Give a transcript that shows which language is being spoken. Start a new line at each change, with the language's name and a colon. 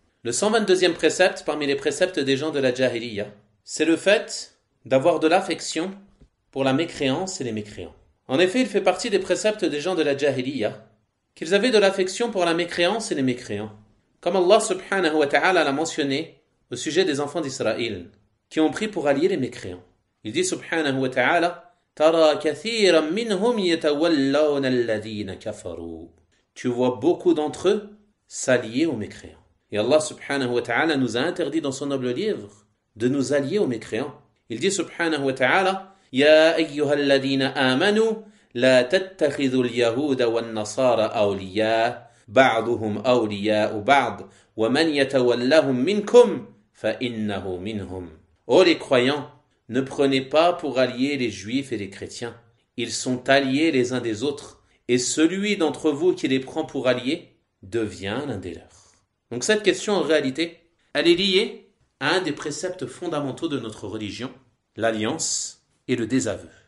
French: Le 122e précepte parmi les préceptes des gens de la Jahiliya, c'est le fait d'avoir de l'affection pour la mécréance et les mécréants. En effet, il fait partie des préceptes des gens de la Jahiliya qu'ils avaient de l'affection pour la mécréance et les mécréants. Comme Allah subhanahu wa ta'ala l'a mentionné au sujet des enfants d'Israël qui ont pris pour alliés les mécréants. Il dit subhanahu wa ta'ala,
Arabic: تَرَى كَثِيرًا مِّنْهُمْ يَتَوَلَّوْنَ الَّذِينَ كَفَرُوا.
French: Tu vois beaucoup d'entre eux s'allier aux mécréants. Et Allah subhanahu wa ta'ala nous a interdit dans son noble livre de nous allier aux mécréants. Il dit subhanahu wa ta'ala,
Arabic: يَا أَيُّهَا الَّذِينَ آمَنُوا لَا تَتَّخِذُوا الْيَهُودَ وَالنَّصَارَ أَوْلِيَاءَ بَعْضُهُمْ أَوْلِيَاءُ بَعْضٍ وَمَنْ يَتَوَلَّهُمْ مِنْكُمْ فَإِنَّهُ مِنْهُمْ.
French: Ô les croyants, ne prenez pas pour alliés les juifs et les chrétiens. Ils sont alliés les uns des autres et celui d'entre vous qui les prend pour alliés devient l'un des leurs. Donc cette question, en réalité, elle est liée à un des préceptes fondamentaux de notre religion, l'alliance et le désaveu.